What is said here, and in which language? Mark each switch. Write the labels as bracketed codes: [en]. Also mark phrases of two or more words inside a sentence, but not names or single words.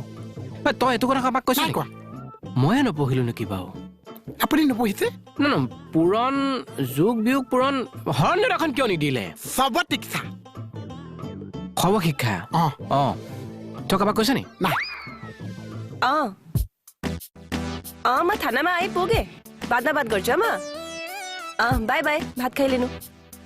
[as] তই এইটো কথা কাৰোবাক কৈছ কোৱা ময়ে নপঢ়িলো নেকি বাৰু আপুনি নপঢ়িছে পুৰণ যুগ বিয়োগ পুৰণ ঘৰৰ নেওতাখন কিয় নিদিলে সৰ্বশিক্ষা সৰ্বশিক্ষা তই কাৰোবাক কৈছ নি নাই [ne] म थानामा आइपुगे बात गर्छ म बाई बाई भात खाइलिनु